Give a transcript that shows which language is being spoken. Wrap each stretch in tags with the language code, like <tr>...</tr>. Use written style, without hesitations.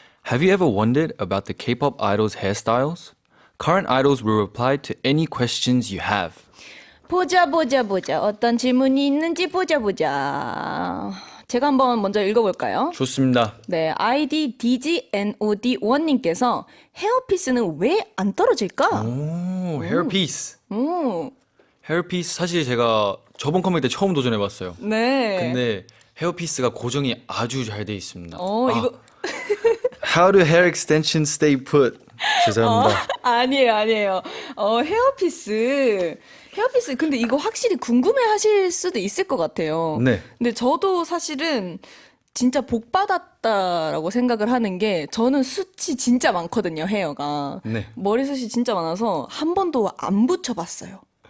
<en>Have you ever wondered about the K-pop idols' hairstyles? Current idols will reply to any questions you have.</en> <ko>보자. 어떤 질문이 있는지 보자. 제가 한번 먼저 읽어볼까요? 좋습니다. 네, 아이디 DGNOD1님께서 헤어피스는 왜 안 떨어질까? 오, 헤어피스. 오, 헤어피스 사실 제가 저번 컴백 때 처음 도전해봤어요. 네. 근데 헤어피스가 고정이 아주 잘 돼 있습니다. 이거</ko> <en>How do hair extensions stay put?</en> <ko>죄송합니다. 아니에요. 헤어피스. 근데 이거 확실히 궁금해 하실 수도 있을 것 같아요. 네. 근데 저도 사실은 진짜 복 받았다라고 생각을 하는 게 저는 숱이 진짜 많거든요, 헤어가. 네. 머리숱이 진짜 많아서 한 번도 안 붙여봤어요.</ko>